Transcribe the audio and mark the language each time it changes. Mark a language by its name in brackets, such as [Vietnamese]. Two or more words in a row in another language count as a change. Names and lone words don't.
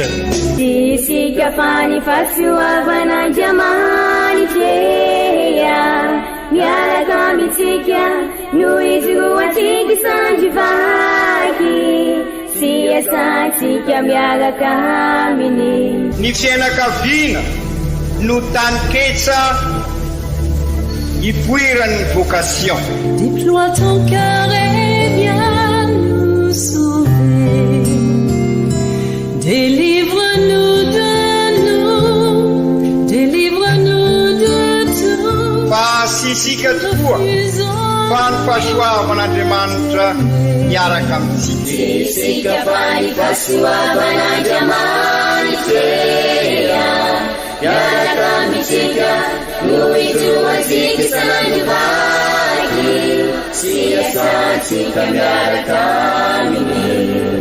[Malagasy] Isika fa ny fahasoavan'Andriamanitra miaraka amintsika noho izy roatsika sandrivaky sy asantsika miaraka aminy. Ny fianakaviana no taniketsa ipoiran'ny vocation. [French] Déploie ton cœur et viens nous sauver. Délivre-nous de nous, délivre-nous de [Malagasy] sy isika tokoa fa ny fahasoavan'Andriamanitra miaraka amintsika. Isika fa ny fahasoavan'Andriamanitra miaraka amintsika no ijoantsika sandrovaky sy asantsika miaraka aminy.